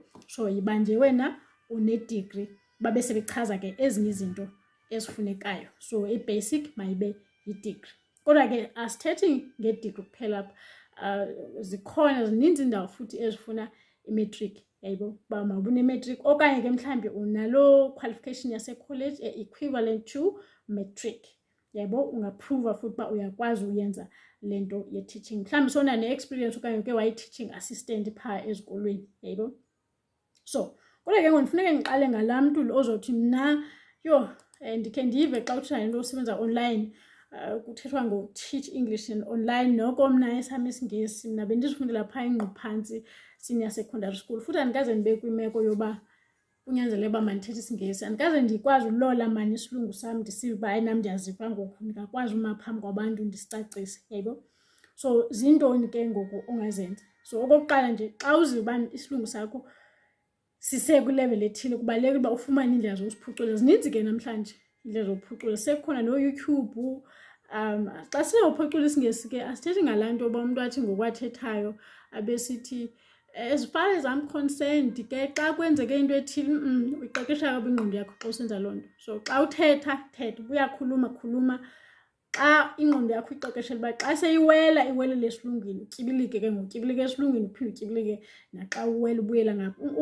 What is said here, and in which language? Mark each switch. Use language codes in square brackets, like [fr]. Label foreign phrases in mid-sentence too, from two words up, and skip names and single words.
[xh] So yiba nje wena une-degree, babe sebechaza ke ezinye izinto ezifunekayo. So i-basic mayibe yi-degree. Kodwa ke asithethi nge-degree kuphela apha. Zikhona zininzi indawo futhi ezifuna i-matric, yebo, uba mawube une-matric okanye ke mhlawumbi unalo qualification yase-college [en] equivalent to matric, [xh] yebo. Ungaphruva futhi uba uyakwazi uyenza le nto ye-teaching. Mhlawumbi sona ne-experience okanye uke wayi-teaching assistant phaa ezikolweni, yebo. So kodwa ke ngoku ndifuneke ngiqale ngalaa mntu ozothi mna ndikhe ndive xa kuthiwa into osebenza online, kuthethwa ngo- [en] teach English and online. [xh] Noko mna esam isiNgesi mna bendizifundela phaa eNgquphantsi [en] senior secondary school, [xh] futhi andikaze ndibe kwimeko yoba kunyanzeleke uba mandithethe isiNgesi. Andikaze ndikwazi ulola mani isilungu sam ndisive uba hayi nam ndiyaziva ngoku ndingakwazi uma phambi kwabantu ndisicacise, yebo. So zintoni ke ngoku ongazenza? So okokuqala nje, xa uziva uba isilungu sakho sisekwileveli ethile, kubalulekile uba ufumane iindlela zosiphucula. Zininzi ke namhlanje iindlela zokuphucula, sekhona no-YouTube. Xa sinophucula isiNgesi ke asithethi ngalaa nto uba umntu athi ngokwathethayo abesithi [en] as far as I'm concerned [xh] ke xa kwenzeke into ethile uyiqeqesha kabi ingqondo yakho xa usenza loo nto. So xa uthetha khuluma. Xa ingqondo yakho iqeqeshela uba xa seyiwelele esilungwini utyibilike ke ngoku, utyibilike esilungwini uphinde utyibilike naxa uwela ubuyela ngapha.